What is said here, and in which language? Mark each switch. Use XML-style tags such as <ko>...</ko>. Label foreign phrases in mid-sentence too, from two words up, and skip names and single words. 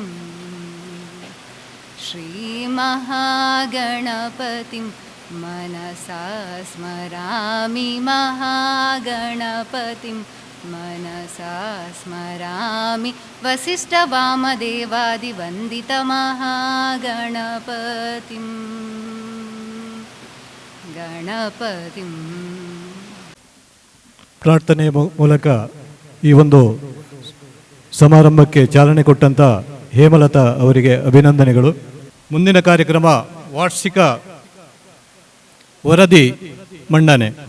<sa>श्रीमहागणपतिं मनसा स्मरामि महागणपतिं मनसा स्मरामि वसिष्ठवामदेवादिवन्दितमहागणपतिं गणपतिं.</sa> <kn>ಪ್ರಾರ್ಥನೆಯ ಮೂಲಕ ಈ ಒಂದು ಸಮಾರಂಭಕ್ಕೆ ಚಾಲನೆ ಕೊಟ್ಟಂತ ಹೇಮಲತಾ ಅವರಿಗೆ ಅಭಿನಂದನೆಗಳು. ಮುಂದಿನ ಕಾರ್ಯಕ್ರಮ ವಾರ್ಷಿಕ ವರದಿ ಮಂಡನೆ.</kn>